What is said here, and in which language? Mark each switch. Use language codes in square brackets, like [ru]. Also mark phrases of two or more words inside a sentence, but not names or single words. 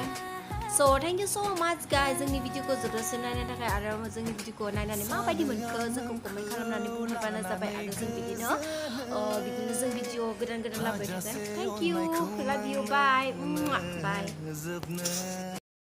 [en] So thank you so much guys [brx] जोंनि भिडिअखौ जोबजासिम नायनो थाखाय आरो जोंनि भिडिअखौ नायनानै माबायदि मोनखो जोंखौ कमेन्ट खालामनानै बुंहरबानो जाबाय आरो जों बिदिनो जों भिडिअ गोदान लाबोबाय थागोन [en] Thank you love you bye bye